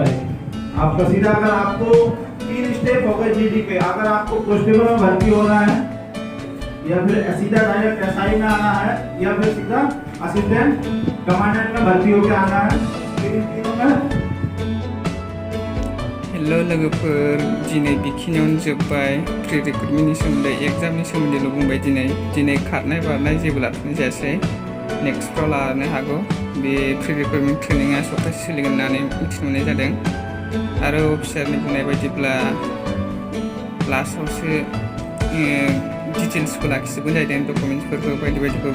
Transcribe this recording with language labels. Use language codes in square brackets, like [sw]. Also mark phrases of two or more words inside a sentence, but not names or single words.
[hi] आपका सीधा अगर आपको 3 स्टेप हो गए जीडी पे, अगर आपको कांस्टेबल में भर्ती होना है या फिर सीधा डायरेक्ट एसआई में आना है या फिर सीधा [en] assistant commandant [hi] में भर्ती होकर आना है, तीनों में। [brx] हेलो लोगोफोर, दिनै बेखिनियावनो जोब्बाय। [en] pre recruitmentni [brx] सोमोन्दै एग्जामनि सोमोन्दैल' बुंबाय दिनै खारनाय बारनाय जेबो लाथ'नाय जायासै। नेक्स्टफ्राव लानो हागौ। बे [en] pre recruitment traininga [brx] सप्तासे सोलिगोन होननानै मिथिनो मोननाय जादों आरो अफिसारनि बुंनाय बायदिब्ला लास्टआवसो डिटेल्सखौ लाखिजोबगोन जाहैदों, डकुमेन्ट्सफोरखौ बायदि बायदिखौ।